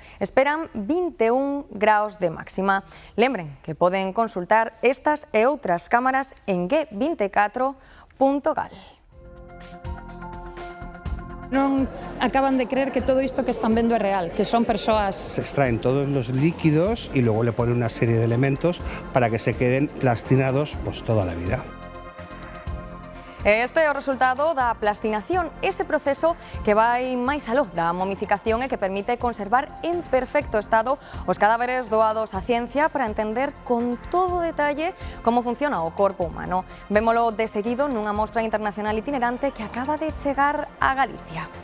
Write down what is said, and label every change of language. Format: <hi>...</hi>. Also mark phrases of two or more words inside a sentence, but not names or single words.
<gl>Esperan 21 graus de máxima. Lembren que poden consultar estas e outras cámaras en g24.gal. Non acaban de creer que todo isto que están vendo é real, que son persoas.</gl> <es>Se extraen todos los líquidos y luego le ponen una serie de elementos para que se queden plastinados pues toda la vida.</es> <gl>Este é o resultado da plastinación, ese proceso que vai máis aló da momificación e que permite conservar en perfecto estado os cadáveres doados á ciencia para entender con todo detalle como funciona o corpo humano. Vémolo de seguido nunha mostra internacional itinerante que acaba de chegar a Galicia.</gl>